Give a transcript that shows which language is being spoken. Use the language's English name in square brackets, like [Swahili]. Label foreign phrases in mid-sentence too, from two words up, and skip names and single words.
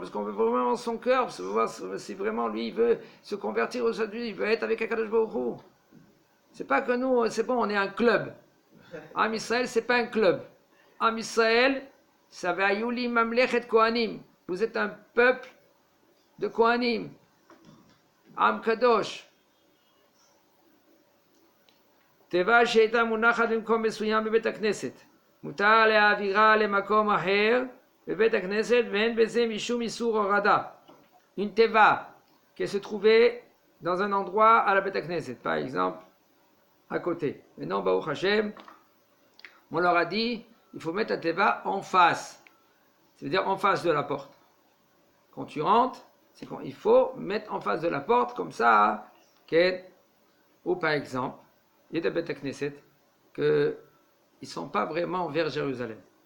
[French] Parce qu'on veut vraiment son cœur, voir si vraiment lui il veut se convertir aujourd'hui, il veut être avec Akadosh Baruch Hu. C'est pas que nous, c'est bon, on est un club. Am Israël, c'est pas un club. Am Israël, ça va [Hebrew] יולי ממלכת כהנים. [French] Vous êtes un peuple de Kohanim. [Hebrew] עם קדוש. תיבה שהייתה מונחת במקום מסוים בבית הכנסת. מותר להעבירה למקום אחר בבית הכנסת ואין בזה משום איסור הורדה. [French] Une teva qui se trouvait dans un endroit à la Beth Knesset, par exemple, à côté. Maintenant, [Hebrew] ברוך השם, [French] on leur a dit, il faut mettre la teva en face. C'est-à-dire en face de la porte. Quand tu rentres, il faut mettre en face de la porte, comme ça, ou par exemple, il y a des Beth Knesset qu'ils ne sont pas vraiment vers Jérusalem.